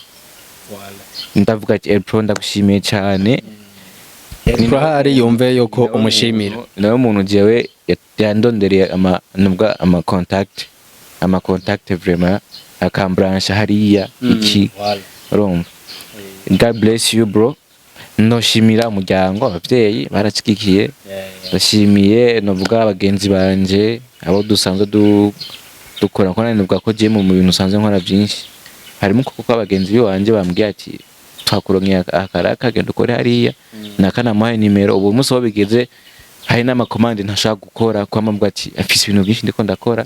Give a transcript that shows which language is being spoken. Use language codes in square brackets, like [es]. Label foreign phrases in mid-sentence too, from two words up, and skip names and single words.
[rn] Ndavuga ati Elpro ndagushimiye cyane. Elpro hari yumve yuko umushimira. Nawe umuntu jewe yandondereye ama contact vraiment akambranche hariya iki. Urumva. [en] God bless you bro. [rn] Noshimira umuryango abavyeyi baracikikiye. Ndashimiye novuga abagenzi banje abo dusanzwe dukora ko navuga ko je mu bintu sanze nkora byinshi. Harimo kuko abagenzi banje bambwiye ati twakuronkiye akaraka genda ukore hariya nakana muhaye nimero ubu muso wo bigeze hari n'ama commande ntashaka gukora kwa mambwa ati afise ibintu byinshi ndiko ndakora.